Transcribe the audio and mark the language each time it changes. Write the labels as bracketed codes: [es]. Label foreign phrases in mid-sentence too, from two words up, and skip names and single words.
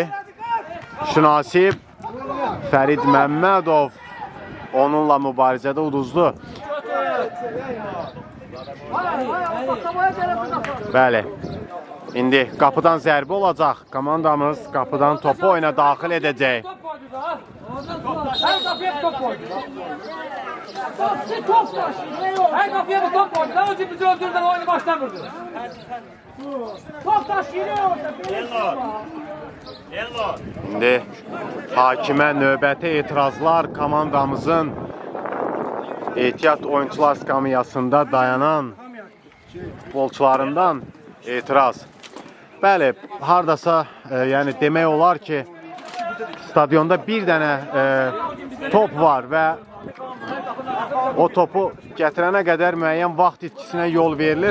[az] Şünasib Fərid Məmmədov onunla mübarizədə uduzdu. Bəli. İndi qapıdan zərbə olacaq. Komandamız qapıdan topu oyuna daxil edəcək. [tr] Her kapıya bir top koydu. Her kapıya bir top koydu. Daha önce bizi öldürdüler, oyunu baştan vurdu. Top taş geliyor. [az] İndi hakimə növbəti etirazlar komandamızın ehtiyat oyuncular skamiyasında dayanan futbolçularından etiraz. Bəli, hardasa yəni demək olar ki, stadionda bir dənə top var və o topu gətirənə qədər müəyyən vaxt itkisinə yol verilir.